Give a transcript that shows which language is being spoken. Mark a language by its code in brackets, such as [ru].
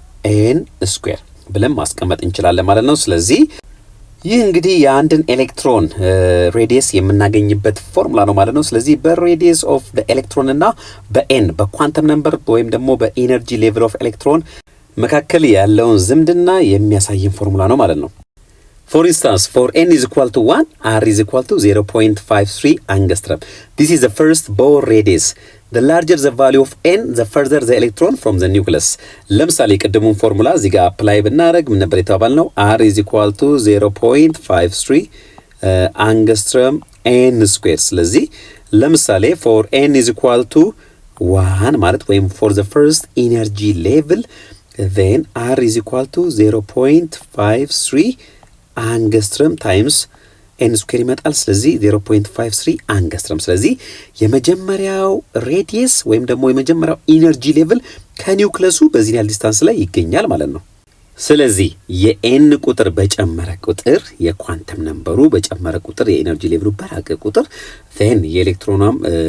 [am] ኤን ስኩዌር ብለን ማስቀመጥ እንችላለን ማለት ነው። ስለዚህ ይህ እንግዲህ የአንድን ኤሌክትሮን ሬዲየስ የምናገኝበት ፎርሙላ ነው ማለት ነው። ስለዚህ በሬዲየስ ኦፍ ዘ ኤሌክትሮን እና በኤን በኳንተም ነምበር ወይም ደግሞ በኢነርጂ ሌቭል ኦፍ ኤሌክትሮን መካከል ያለውን ዝምድና የሚያሳየን ፎርሙላ ነው ማለት ነው። [en] For instance, for n is equal to 1, r is equal to 0.53 angstrom. This is the first Bohr radius. The larger the value of n, the further the electron from the nucleus. [am] ለምሳሌ ቅድሙን ፎርሙላ እዚህ ጋር አፕላይ ብናደርግ ምን ነበር የተባልነው? [en] r is equal to 0.53 angstrom n square. [am] ስለዚህ ለምሳሌ [en] for n is equal to 1 [am] ማለት ወይም [en] for the first energy level, then r is equal to 0.53 [am] አንገስትረም ታይምስ ኤን ስኩዌር ይመጣል። ስለዚህ 0.53 አንገስትረም። ስለዚህ የመጀመሪያው ሬዲየስ ወይም ደግሞ የመጀመሪያው ኢነርጂ ሌቭል ከኒውክለሱ በዚህ ያህል ዲስታንስ ላይ ይገኛል ማለት ነው። ስለዚህ የኤን ቁጥር በጨመረ ቁጥር የኳንተም ነምበሩ በጨመረ ቁጥር የኢነርጂ ሌቭሉ በራቀ ቁጥር [en] then [am] የኤሌክትሮኗም